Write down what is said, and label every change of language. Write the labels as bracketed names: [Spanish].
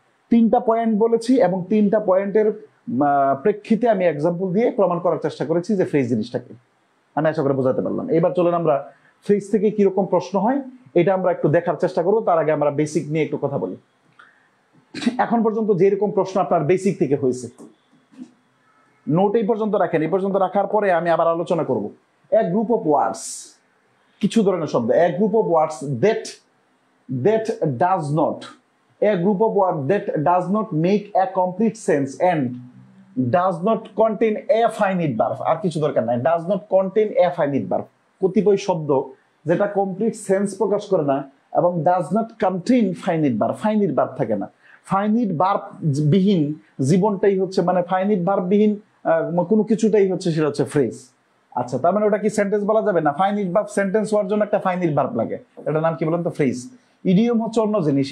[Bangla] 3টা পয়েন্ট বলেছি এবং 3টা পয়েন্টের প্রেক্ষিতে আমি এক্সাম্পল দিয়ে প্রমাণ করার চেষ্টা করেছি যে ফ্রেজ জিনিসটা কি। আমি আশা করে বোঝাতে পারলাম। এবার চলেন আমরা ফ্রেজ থেকে কিরকম প্রশ্ন হয় এটা আমরা একটু দেখার চেষ্টা করবো। তার আগে আমরা বেসিক নিয়ে একটু কথা বলি। এখন পর্যন্ত যেরকম প্রশ্ন আপনার বেসিক থেকে হয়েছে, নোট এই পর্যন্ত রাখেন। এই পর্যন্ত রাখার পরে আমি আবার আলোচনা করব। [English] a group of words, [Bangla] কিছু ধরনের শব্দ, [English] A group of words that does not, a group of words that does not make a complete sense and does not contain a finite verb। [Bangla] আর কিছু দরকার নাই, [English] does not contain a finite verb। [Bangla] কতিপয় শব্দ যেটা complete sense প্রকাশ করে না এবং [English] does not contain finite verb, [Bangla] finite verb থাকে না। ফাইনিট ভার্ব বিহীন জীবনটাই হচ্ছে, মানে ফাইনিট ভার্ব বিহীন কোনো কিছুটাই হচ্ছে, সেটা হচ্ছে ফ্রেজ। আচ্ছা, তার মানে ওটা কি সেন্টেন্স বলা যাবে না? ফাইনিট ভার্ব সেন্টেন্স হওয়ার জন্য একটা ফাইনিট ভার্ব লাগে। এটার নাম কি বলেন তো? ফ্রেজ। ইডিয়ম হচ্ছে অন্য জিনিস।